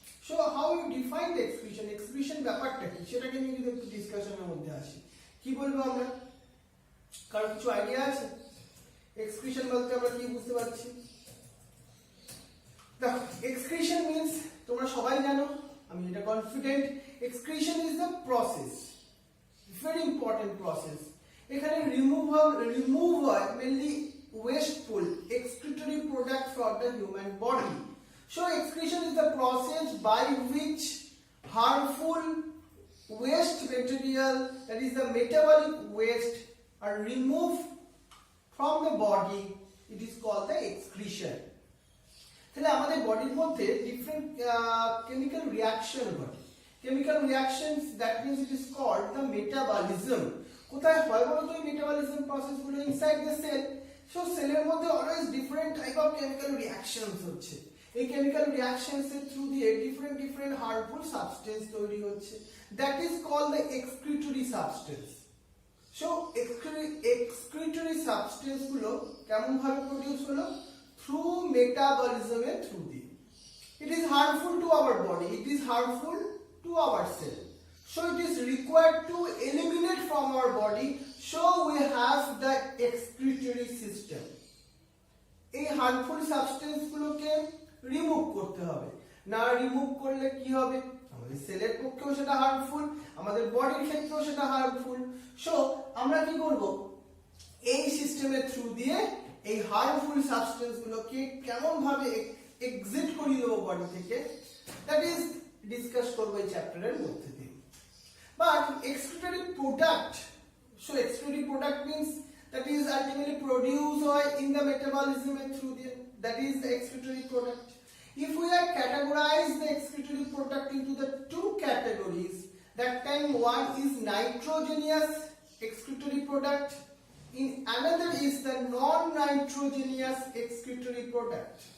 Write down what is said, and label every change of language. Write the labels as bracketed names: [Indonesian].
[English] so how you define the excretion, [Bangla] excretion ব্যাপারটা কি সেটাকে নিয়ে যদি একটু ডিসকাশনের মধ্যে আসি, কি বলবো আমরা? কারো কিছু আইডিয়া আছে? এক্সক্রিশন বলতে আমরা কি বুঝতে পারছি? দেখো এক্সক্রিশন মিন্স তোমরা সবাই জানো, আমি এটা confident, [English] Excretion is the process, very important process. [Bangla] এখানে রিমুভ হয় mainly [English] wasteful excretory product from the human body. So excretion is the process by which harmful waste material, that is the metabolic waste, are removed from the body. It is called the excretion. [Bangla] তাহলে আমাদের বডির মধ্যে different chemical reaction ঘটে, chemical reactions, [English] That means it is called the metabolism. [Bangla] কোথায় হয় বলো তো এই মেটাবলিজম প্রসেস গুলো? [English] Inside the cell. [Bangla] সো সেলের মধ্যে always different type of chemical reactions হচ্ছে, এই কেমিক্যাল রিঅ্যাকশনস এর থ্রু দিয়ে ডিফারেন্ট হার্মফুল সাবস্টেন্স তৈরি হচ্ছে, [English] That is called the excretory substance. [Bangla] So excretory substance গুলো কেমন ভাবে প্রডিউস হলো? থ্রু মেটাবলিজম এর থ্রু দিয়ে। [English] It is harmful to our body, it is harmful to our cell, so it is required to eliminate from our body, so we have the excretory system. [Bangla] এই harmful substance গুলোকে remove করতে হবে, না remove করলে কি হবে? আমাদের সেলের পক্ষেও সেটা হার্মফুল, আমাদের বডির ক্ষেত্রেও সেটা হার্মফুল। সো আমরা কি করব? এই সিস্টেমের থ্রু দিয়ে এই হার্মফুল সাবস্টেন্স গুলোকে কেমন ভাবে এক্সিট করিয়ে দেবো বডি থেকে, [English] that is [Bangla] ডিসকাস করবো এই চ্যাপ্টারের মধ্যে দিয়ে। [English] But excretory product, so excretory product means that is ultimately produced in the metabolism and through the, that is the excretory product. If we are categorize the excretory product into the two categories, that time one is nitrogenous excretory product, in another is the non-nitrogenous excretory product.